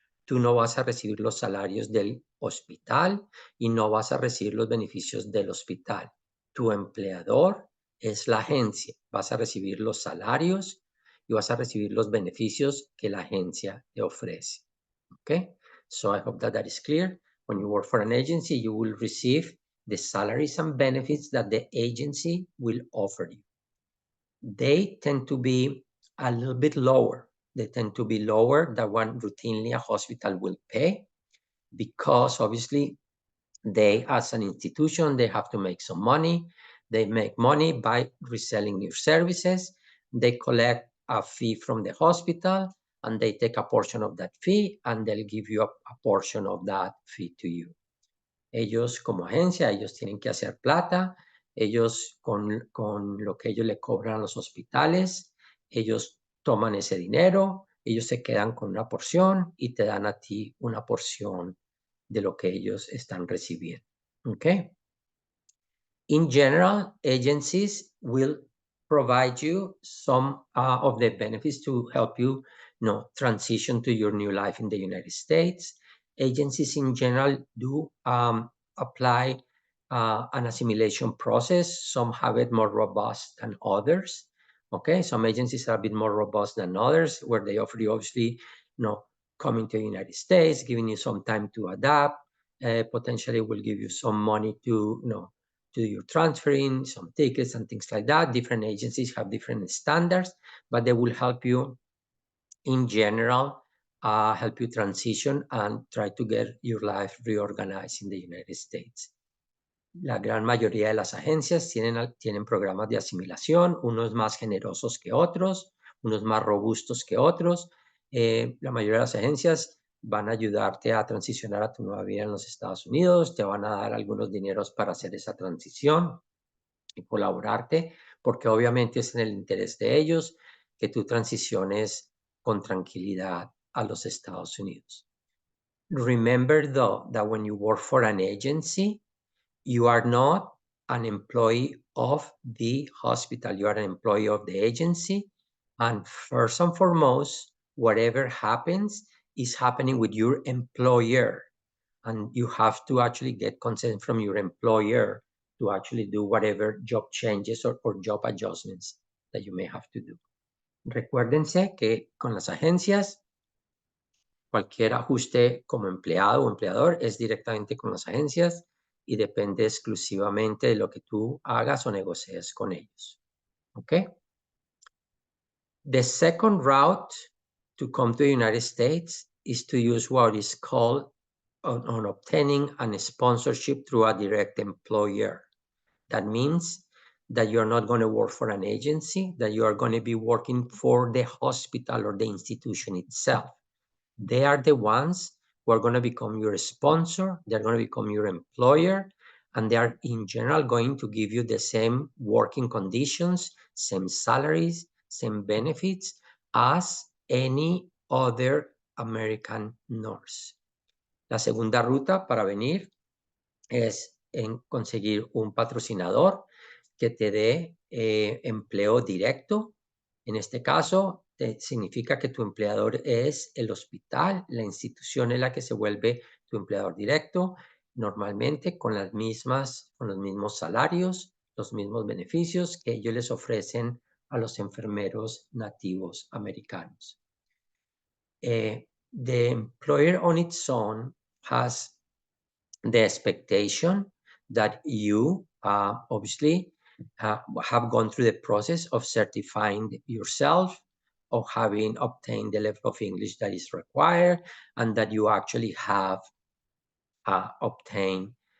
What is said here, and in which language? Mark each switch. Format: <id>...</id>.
<es>Tú no vas a recibir los salarios del hospital y no vas a recibir los beneficios del hospital. Tu empleador es la agencia. Vas a recibir los salarios y vas a recibir los beneficios que la agencia te ofrece. ¿Ok?</es> <en>So I hope that that is clear. When you work for an agency, you will receive the salaries and benefits that the agency will offer you. They tend to be a little bit lower. They tend to be lower than what routinely a hospital will pay because obviously they, as an institution, they have to make some money. They make money by reselling your services. They collect a fee from the hospital and they take a portion of that fee and they'll give you a portion of that fee to you.</en> <es>Ellos como agencia, ellos tienen que hacer plata, ellos con lo que ellos le cobran a los hospitales, ellos toman ese dinero, ellos se quedan con una porción y te dan a ti una porción de lo que ellos están recibiendo. Okay?</es> <en>In general, agencies will provide you some of the benefits to help you, transition to your new life in the United States. Agencies in general do apply an assimilation process. Some have it more robust than others. Okay, some agencies are a bit more robust than others, where they offer you obviously, coming to the United States, giving you some time to adapt. Potentially will give you some money to, do your transferring, some tickets and things like that. Different agencies have different standards, but they will help you in general, help you transition and try to get your life reorganized in the United States.</en> <es>La gran mayoría de las agencias tienen programas de asimilación, unos más generosos que otros, unos más robustos que otros. La mayoría de las agencias van a ayudarte a transicionar a tu nueva vida en los Estados Unidos, te van a dar algunos dineros para hacer esa transición y colaborarte, porque obviamente es en el interés de ellos que tú transiciones con tranquilidad a los Estados Unidos.</es> <en>Remember though that when you work for an agency, you are not an employee of the hospital, you are an employee of the agency. And first and foremost, whatever happens is happening with your employer. And you have to actually get consent from your employer to actually do whatever job changes or job adjustments that you may have to do.</en> <es>Recuérdense que con las agencias, cualquier ajuste como empleado o empleador es directamente con las agencias y depende exclusivamente de lo que tú hagas o negocies con ellos. Okay?</es> <en>The second route to come to the United States is to use what is called on obtaining a sponsorship through a direct employer. That means that you're not going to work for an agency, that you are going to be working for the hospital or the institution itself. They are the ones who are going to become your sponsor, they're going to become your employer, and they are in general going to give you the same working conditions, same salaries, same benefits as any other American nurse.</en> <es>La segunda ruta para venir es en conseguir un patrocinador que te dé empleo directo. En este caso, significa que tu empleador es el hospital, la institución en la que se vuelve tu empleador directo, normalmente con los mismos salarios, los mismos beneficios que ellos les ofrecen a los enfermeros nativos americanos.</es> <en>The employer on its own has the expectation that you obviously have gone through the process of certifying yourself, of having obtained the level of English that is required, and that you actually have obtained</en>